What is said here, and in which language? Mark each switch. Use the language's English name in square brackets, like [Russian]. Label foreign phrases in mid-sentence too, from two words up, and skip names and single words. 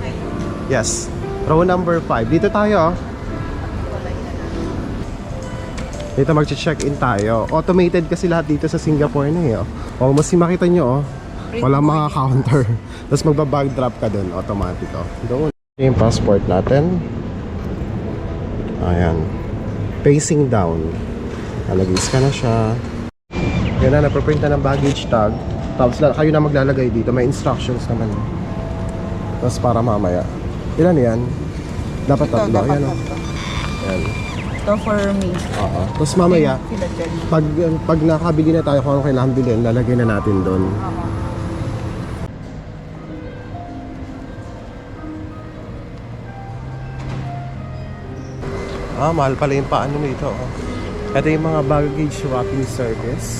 [English] Yes, row number 5. [Filipino] Dito tayo. Dito mag-check-in tayo. Automated kasi lahat dito sa Singapore na eh. O, mas makita nyo, walang mga counter. Tapos magbabag drop ka dun, automatic. Doon. Yung passport natin. Ayan. [English] Facing down. [Filipino] Nalagis ka na siya. Yan na, napaprint na ng [English] baggage tag. [Filipino] Tapos kayo na maglalagay dito. May instructions naman. Tapos para mamaya. Ilan yan? Dapat tatlo. Ayan o. Ayan. Ito [English] for me. [Filipino] Oo. Tapos mamaya, Sila dyan. pag nakabili na tayo kung ano kailangan bilhin, lalagay na natin doon. Mahal pala yung paano nito. Ito yung mga [English] baggage swapping service.